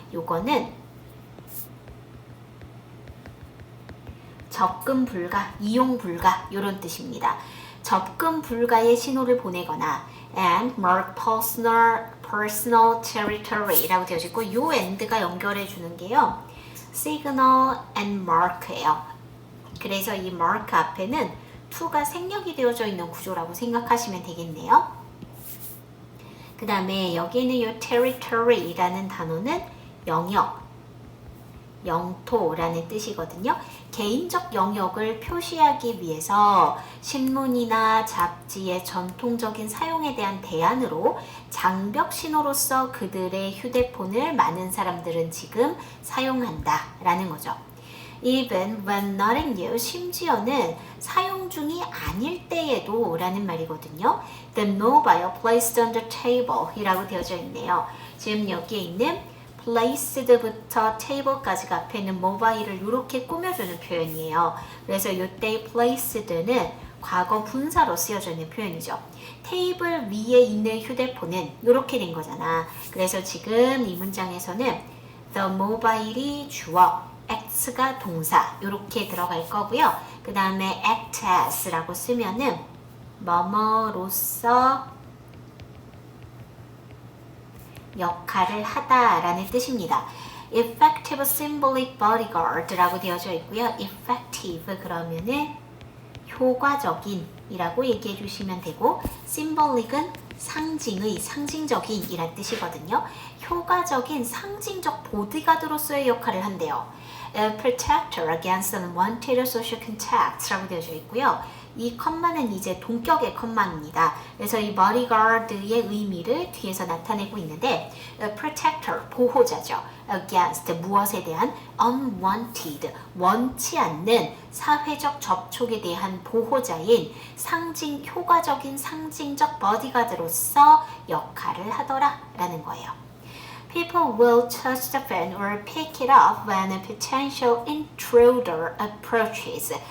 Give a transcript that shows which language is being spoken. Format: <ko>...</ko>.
<ko>요거는 접근 불가, 이용 불가 이런 뜻입니다. 접근 불가의 신호를 보내거나</ko> <en>and mark personal territory</en> <ko>라고 되어져 있고 요 and가 연결해 주는 게요. signal and mark예요. 그래서 이 mark 앞에는 to가 생략이 되어져 있는 구조라고 생각하시면 되겠네요. 그 다음에 여기 있는 이 territory라는 단어는 영역, 영토라는 뜻이거든요. 개인적 영역을 표시하기 위해서 신문이나 잡지의 전통적인 사용에 대한 대안으로 장벽 신호로서 그들의 휴대폰을 많은 사람들은 지금 사용한다 라는 거죠.</ko> <en>Even when not in use,</en> <ko>심지어는 사용 중이 아닐 때에도 라는 말이거든요.</ko> <en>The mobile placed on the table</en> <ko>이라고 되어져 있네요. 지금 여기에 있는 placed부터 table까지가 앞에 있는 mobile을 이렇게 꾸며주는 표현이에요. 그래서 이때 placed는 과거 분사로 쓰여져 있는 표현이죠. 테이블 위에 있는 휴대폰은 이렇게 된 거잖아. 그래서 지금 이 문장에서는 the mobile이 주어, act가 동사 이렇게 들어갈 거고요. 그 다음에 act as라고 쓰면은 뭐뭐로서 역할을 하다라는 뜻입니다.</ko> <en>effective symbolic bodyguard</en> <ko>라고 되어져 있고요. effective 그러면은 효과적인 이라고 얘기해 주시면 되고 symbolic은 상징의, 상징적인 이란 뜻이거든요. 효과적인 상징적 보디가드로서의 역할을 한대요.</ko> <en>A protector against unwanted social contacts</en> <ko>라고 되어져 있고요. 이 컴마는 이제 동격의 컴마입니다. 그래서 이 bodyguard의 의미를 뒤에서 나타내고 있는데 protector, 보호자죠. against, 무엇에 대한 unwanted, 원치 않는 사회적 접촉에 대한 보호자인 상징, 효과적인 상징적 bodyguard로서 역할을 하더라 라는 거예요.</ko> <en>People will touch the phone or pick it up when a potential intruder approaches.</en>